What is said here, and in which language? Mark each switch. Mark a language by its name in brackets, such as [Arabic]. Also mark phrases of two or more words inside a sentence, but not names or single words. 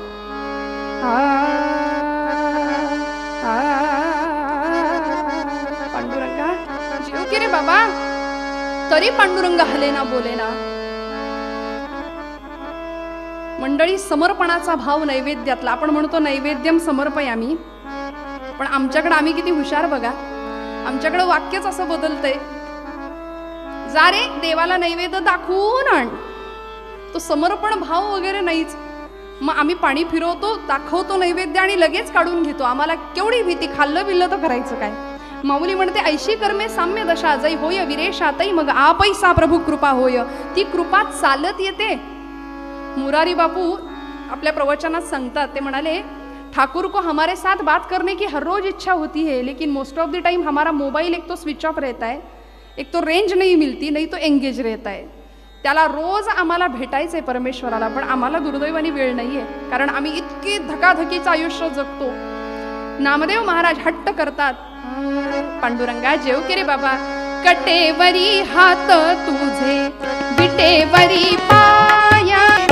[Marathi] पांडुरंगा जेव की रे बाबा. तरी पांडुरंग हले ना बोले ना. मंडळी, समर्पणाचा भाव नैवेद्यातला. आपण म्हणतो [Sanskrit] नैवेद्यम समर्पयामी, [Marathi] पण आमच्याकडे आम्ही किती हुशार बघा. आमच्याकडे वाक्यच असं बदलतंय, जा रे देवाला नैवेद्य दाखवून आण. तो समर्पण भाव वगैरे नाहीच. मग आम्ही पाणी फिरवतो, दाखवतो नैवेद्य आणि लगेच काढून घेतो. आम्हाला केवढी भीती, खाल्लं बिल्लं तर करायचं काय. माऊली म्हणते, ऐशी कर्मे साम्य दशा जै होय विरेशातई, मग आपैसा प्रभू कृपा होय. ती कृपा चालत येते. मुरारी बापू आपल्या प्रवचनात सांगतात, ते म्हणाले, [Hindi] ठाकुर को हमारे साथ बात करने की हर रोज इच्छा होती है, लेकिन [English] most of the time [Hindi] हमारा मोबाइल एक तो [English] switch off [Hindi] रहता है, एक तो रेंज नहीं मिलती, नहीं तो एंगेज रहता है. [Marathi] त्याला रोज आम्हाला भेटायचं आहे परमेश्वराला, पण आम्हाला दुर्दैवाने वेळ नाही आहे, कारण आम्ही इतके धकाधकीचं आयुष्य जगतो. नामदेव महाराज हट्ट करतात, पांडुरंगा जेव की रे बाबा, कटेवरी हात तुझे विटेवरी पाया.